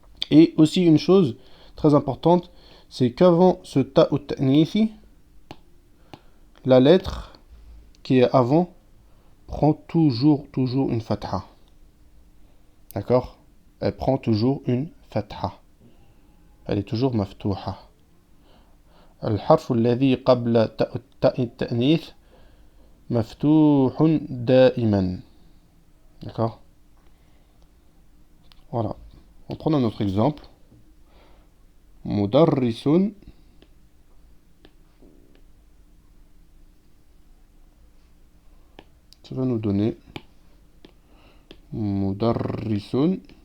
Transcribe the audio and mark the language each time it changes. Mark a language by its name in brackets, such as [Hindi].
[French] Et aussi une chose très importante, c'est qu'avant ce ta at-ta'nithi, la lettre qui est avant prend toujours une fatha. D'accord? Elle prend toujours une fatha. Elle est toujours maftouha. [Arabic] الحرف الذي قبل تاء التأنيث مفتوح دائما. [French] D'accord? Voilà. On prend un autre exemple. [Arabic] مدرس. [French] Ça va nous donner مدرس.